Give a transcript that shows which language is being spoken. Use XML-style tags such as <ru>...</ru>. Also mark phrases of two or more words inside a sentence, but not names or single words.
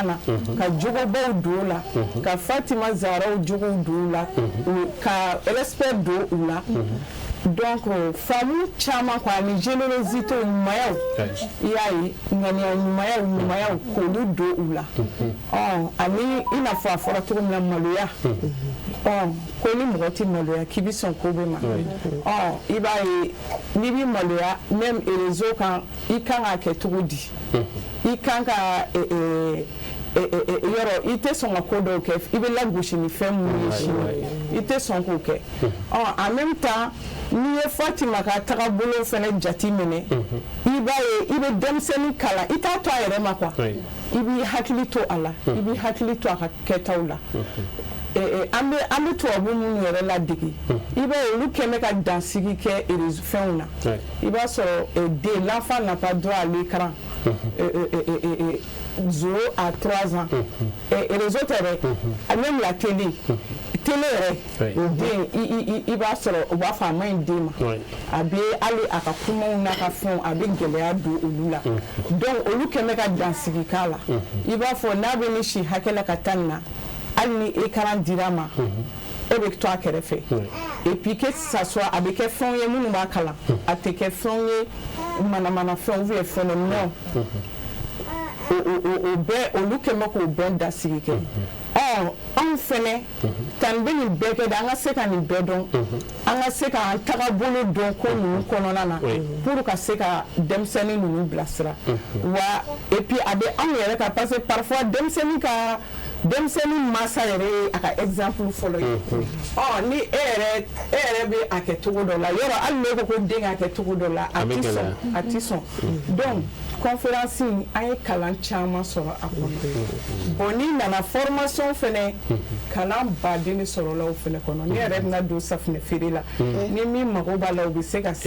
<bm>na ka jogobaw don o la ka Fatima Zahraw jogow don o la ka respect don u la donc faamu caman quoi ani générosité ɲumanyaw i y'a ye ŋaniya ɲumanyaw k'olu don u la ani i n'a fɔ a fɔra cogo min na maloya ko ni mɔgɔ tɛ maloya k'i bɛ sɔn ko bɛɛ ma i b'a ye n'i bɛ maloya</bm> <fr>même réseau</fr> <bm>kan i kan k'a kɛ cogo di i kan ka yɔrɔ i tɛ sɔn ka ko dɔw kɛ i bɛ lagosi ni fɛn minnu ye sini i tɛ sɔn k'o kɛ</bm> <fr>en même temps</fr> <bm>n'i ye Fatima ka tagabolo fɛnɛ jate minɛ i b'a ye i bɛ denmisɛnnin kalan i t'a to a yɛrɛ ma quoi i b'i hakili to a la i b'i hakili to a ka kɛtaw la an bɛ tubabu minnu yɛrɛ ladege i b'a ye olu kɛn bɛ ka dansigi kɛ fɛnw na i b'a sɔrɔ</bm> <fr>l'enfant n'a pas droit à l'écran 0 à 3 ans et les autres même la télé</fr> <bm>yɛrɛ den i b'a sɔrɔ u b'a fɔ a ma ɲi den ma a bɛ hali a ka kumaw n'a ka fɛnw a bɛ gɛlɛya don olu la donc olu kɛn bɛ ka dansigi k'a la i b'a fɔ n'a bɛ ni si hakɛ la ka taa nin na hali ni écran dira ma e bɛ to a kɛrɛfɛ</bm> <fr>et puis que ça soit</fr> <bm>a bɛ kɛ fɛnw ye minnu b'a kalan a tɛ kɛ fɛnw ye manamana fɛnw</bm> <fr>ou bien phénomène</fr> <bm>o bɛɛ olu kɛn bɛ k'o bɛɛ dasigi kɛ anw fɛnɛ tan bɛ nin bɛɛ kɛ de an ka se ka nin bɛɛ dɔn an ka se k'an tagabolo dɔn ko ninnu kɔnɔna na pour ka se ka denmisɛnnin ninnu bilasira wa</bm> <fr>et puis</fr> <bm>a bɛ anw yɛrɛ kan</bm> <fr>parce que parfois</fr> <bm>denmisɛnnin mansa yɛrɛ ye a ka exemple fɔlɔ ye ni e yɛrɛ bɛ a kɛ cogo dɔ la yɔrɔ hali n'e ko ko den k'a kɛ cogo dɔ la a ti sɔn</bm> <fr>donc conférence</fr> <bm>in an ye kalan caman sɔrɔ a kɔnɔ bon n'i nana formation fɛnɛ kalan baden de sɔrɔla o fɛnɛ kɔnɔ ne yɛrɛ bɛna don safunɛ feere la ni min mago b'a la o bɛ se ka se</bm>